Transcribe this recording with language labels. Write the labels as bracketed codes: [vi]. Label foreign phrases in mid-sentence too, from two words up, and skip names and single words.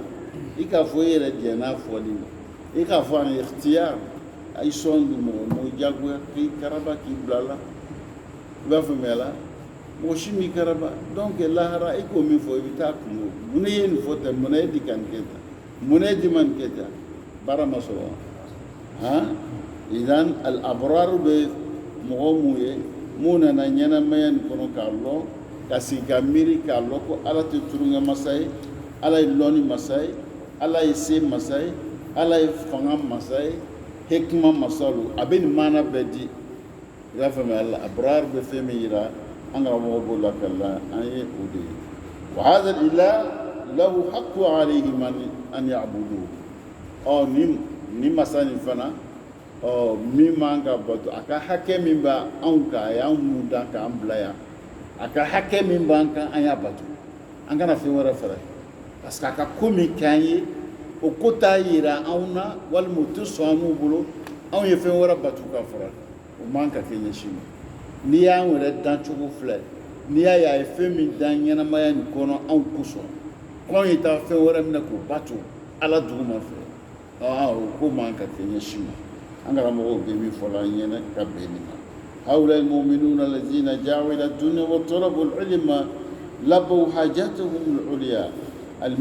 [bm] i k'a fɔ i yɛrɛ jɛn'a fɔli ma i k'a fɔ ani ikhtiyar a yi sɔn du mɔgɔ diyagoya k'i karaba k'i bila la i b'a faamuya la mɔgɔ si m'i karaba donc lahara i k'o min fɔ i bɛ taa kungo mun ne ye nin fɔ tan mun ne di ka nin kɛ tan mun ne di ma nin kɛ tan baara ma sɔrɔ [ar] إذن الأبرار [bm] bɛ mɔgɔ mun ye mun nana ɲɛnamaya nin kɔnɔ k'a lɔn ka sigi ka miiri k'a lɔn ko ala tɛ turunkɛ masa ye ala ye lɔnni masa ye ala ye se masa ye ala ye fanga masa ye hikima masa lo a bɛ nin maana bɛɛ di i y'a faamuya [ar] الأبرار [bm] bɛ fɛn min yira an karamɔgɔ b'o la kala an ye o de ye [ar] وهذا الإله له حق عليه من أن يعبد [bm] ni masa nin fana min man ka bato a ka hakɛ min b'a anw kan a y'anw mun dan k'an bila yan a ka hakɛ min b'an kan an y'a bato an kana fɛn wɛrɛ fara parce que a ka ko min k'an ye o ko t'a yira anw na walima o tɛ sɔn an n'u bolo anw ye fɛn wɛrɛ bato ka fara o man ka kɛ ɲɛsin ma n'i y'an yɛrɛ dan cogo filɛ n'i y'a ye a ye fɛn min dan ɲɛnamaya nin kɔnɔ anw kosɔn k'anw ye taa fɛn wɛrɛ minɛ k'o bato ala duguma fɛ o ko man ka kɛ ɲɛsin ma an karamɔgɔw bɛ min fɔla an ɲɛna ka bɛn nin ma [ar] هؤلاء المؤمنون الذين جاءوا إلى الدنيا وطلبوا العلم لبوا حاجتهم العليا